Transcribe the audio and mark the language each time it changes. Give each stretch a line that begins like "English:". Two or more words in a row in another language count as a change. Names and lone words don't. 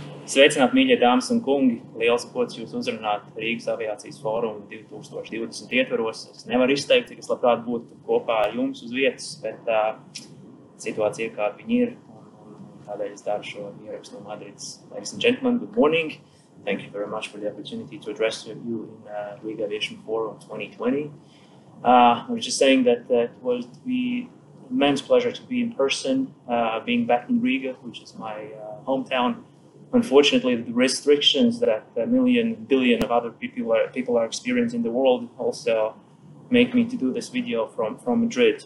Latvian: Sveicināt, mīļie dāmas un kungi! Liels gods jūs uzrunāt Rīgas aviācijas fórumu 2020 ietvaros. Es nevaru izteikt, cik es labprāt būtu kopā ar jums uz vietas, bet situācija ir kāda viņa ir. Tādēļ es daru šo ierakstu no Madrides.
English: Ladies and gentlemen, good morning. Thank you very much for the opportunity to address you in Riga Aviation Forum 2020. I was just saying that it was an immense pleasure to be in person, being back in Riga, which is my hometown. Unfortunately, the restrictions that a billion of other people are experiencing in the world also make me to do this video from Madrid.